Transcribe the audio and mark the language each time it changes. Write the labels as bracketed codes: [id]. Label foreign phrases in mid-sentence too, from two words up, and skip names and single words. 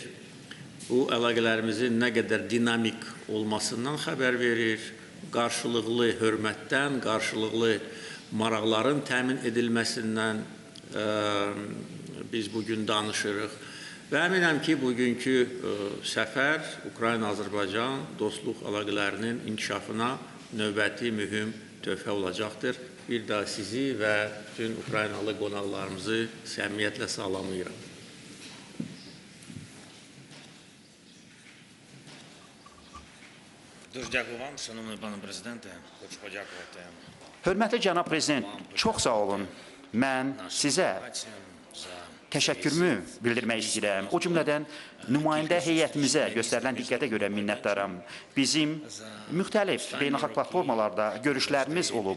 [az] Bu, əlaqələrimizin nə qədər dinamik olmasından xəbər verir, qarşılıqlı hörmətdən, qarşılıqlı maraqların təmin edilməsindən biz bugün danışırıq. Və əminəm ki, bugünkü səfər Ukrayna-Azərbaycan dostluq əlaqələrinin inkişafına növbəti mühüm töhfə olacaqdır. Bir daha sizi və bütün Ukraynalı qonaqlarımızı səmimiyyətlə salamlayıram. [uk] Дуже дякую вам, шановний пане президенте. Хочу подякувати. [az] Hörmətli cənab prezident, çox sağ olun. Mən sizə təşəkkürümü bildirmək istəyirəm. O cümlədən nümayəndə heyətimizə göstərilən diqqətə görə minnətdaram. Bizim müxtəlif beynəlxalq platformalarda görüşlərimiz olub.